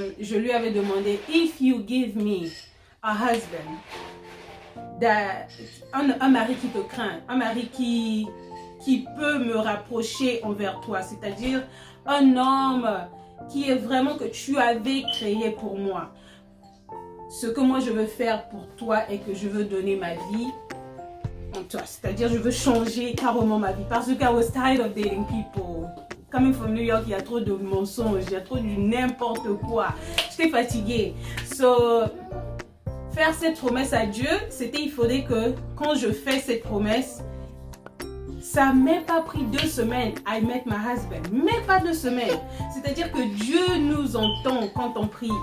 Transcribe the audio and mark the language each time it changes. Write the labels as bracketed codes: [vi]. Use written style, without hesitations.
[fr] Je lui avais demandé, [en] if you give me a husband, [fr] un mari qui te craint, un mari qui peut me rapprocher envers toi, c'est-à-dire un homme qui est vraiment que tu avais créé pour moi. Ce que moi je veux faire pour toi et que je veux donner ma vie en toi. C'est-à-dire je veux changer carrément ma vie. Parce que [en] I was tired of dating people. Coming from New York, [fr] il y a trop de mensonges, il y a trop de n'importe quoi. J'étais fatiguée. So, faire cette promesse à Dieu, c'était il faudrait que quand je fais cette promesse, ça n'a même pas pris 2 semaines. [en] I met my husband. [fr] Même pas 2 semaines. C'est-à-dire que Dieu nous entend quand on prie.